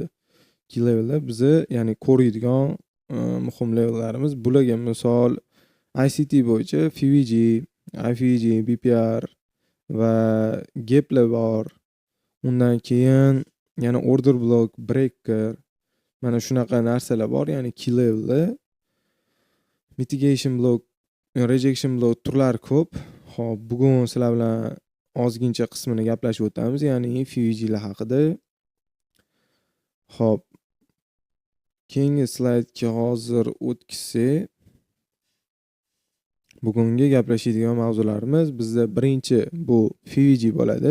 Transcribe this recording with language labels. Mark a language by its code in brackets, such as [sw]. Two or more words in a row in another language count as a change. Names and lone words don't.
[en] Key level [uz] bizni ya'ni ko'radigan muhim levellarimiz bularga misol ICT bo'yicha FVG, IFVG, BPR va gaplar bor. Undan keyin yana [en] order block, [uz] breaker, mana shunaqa narsalar bor, ya'ni [en] key level. Mitigation block, rejection block [uz] turlari ko'p. Xo'p, bugun sizlar bilan ozgincha qismini gaplashib o'tamiz, ya'ni FVG lar haqida. Xo'p, keyingi slaydga hozir o'tkisak, bugungi gaplashadigan mavzularimiz bizda birinchi bu FVG bo'ladi.